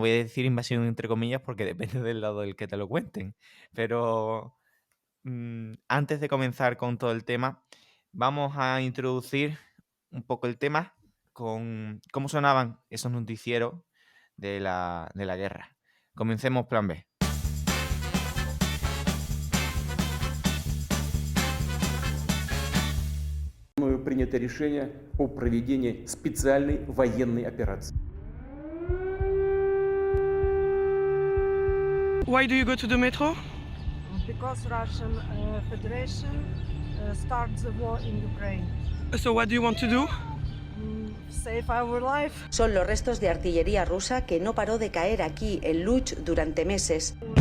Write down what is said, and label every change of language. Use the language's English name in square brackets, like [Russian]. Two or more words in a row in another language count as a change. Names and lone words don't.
[Spanish] Voy a decir invasión entre comillas porque depende del lado del que te lo cuenten. Pero antes de comenzar con todo el tema, vamos a introducir un poco el tema con cómo sonaban esos noticieros de la guerra. Comencemos plan B. [Russian] Мною принято решение о проведении специальной военной операции. [English] Why do you go to the metro? Because Russian Federation starts the war in Ukraine. So what do you want to do? Save our life. [Spanish] Son los restos de artillería rusa que no paró de caer aquí, en Luch, durante meses.